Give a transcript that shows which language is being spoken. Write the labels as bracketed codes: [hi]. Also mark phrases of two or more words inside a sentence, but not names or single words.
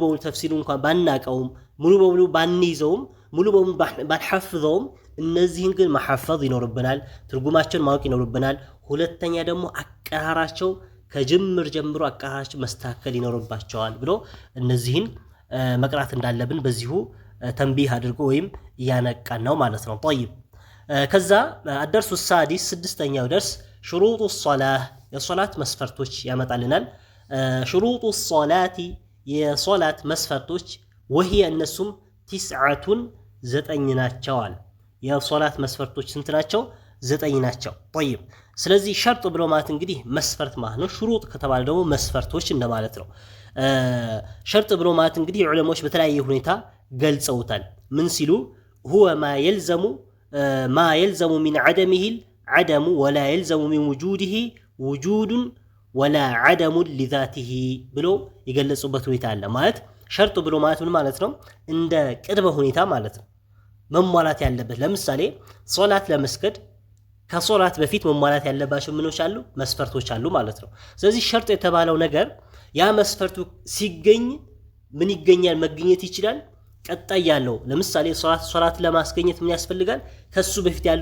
[am] በሙሉ ተፍሲሩ እንኳን ባናቀውም ሙሉ በሙሉ ባንይዘውም ሙሉ በሙሉ ባንሐፍዘውም እነዚህን ግን ማሐፈዝ ይኖርብናል ትርጉማቸውን ማወቅ ይኖርብናል ሁለተኛ ደግሞ አቀራራቸው ከጅምር ጀምሮ አቀራራቸው መስተካከል ይኖርባቸዋል ብሎ እነዚህን መቅራት እንዳለብን በዚሁ ተንቢህ አድርጎ ወይም ያነቃን ነው ማለት ነው طيب ከዛ [ar] الدرس السادس [am] ስድስተኛው ደርስ [ar] شروط الصلاة [am] የሶላት መስፈርቶች ያመጣልናል [ar] شروط الصلاة [am] የሶላት መስፈርቶች وهي እነሱም 9 ናቸው የሶላት መስፈርቶች ስንት ናቸው 9 ናቸው طيب ስለዚህ ሸርጥ ብሎ ማለት እንግዲህ መስፈርት ማለት ነው شروط ከተባለ ደግሞ መስፈርቶች እንደማለት ነው ሸርጥ ብሎ ማለት እንግዲህ ዑለሞች በተለያየ ሁኔታ ገልጸውታል ምን ሲሉ [ar] هو ما يلزم من عدمه عدم ولا يلزم من وجوده وجود ولا عدم لذاته [am] ብሎ ይገለጹበት ሁኔታ አለ ማለት ሸርጥ ብሎ ማለት ምን ማለት ነው እንደ ቅድመ ሁኔታ ማለት ነው መሟላት ያለበት ለምሳሌ ሶላት ለመስገድ ከሶላት በፊት መሟላት ያለባቸው ምኖች አሉ መስፈርቶች አሉ ማለት ነው ስለዚህ ሸርጥ የተባለው ነገር ያ መስፈርቱ ሲገኝ ምን ይገኛል መገኘት ይችላል ቀጣይ ያለው ለምሳሌ ሶላት ለማስገኘት ምን ያስፈልጋል ከሱ በፊት ያሉ